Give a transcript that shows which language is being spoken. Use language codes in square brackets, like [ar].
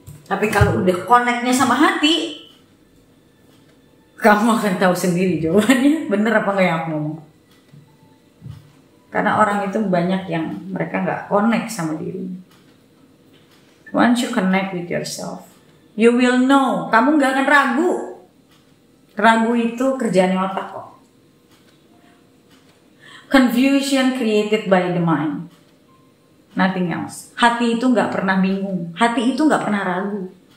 [id] Tapi kalau udah connect-nya sama hati, kamu akan tahu sendiri jawabannya, bener apa enggak yang aku ngomong. Karena orang itu banyak yang mereka nggak connect sama dirinya. [en] Once you connect with yourself, you will know, [id] kamu nggak akan ragu. Ragu itu kerjaannya otak kok. [en] Confusion created by the mind, nothing else. [id] Hati itu nggak pernah bingung, hati itu nggak pernah ragu.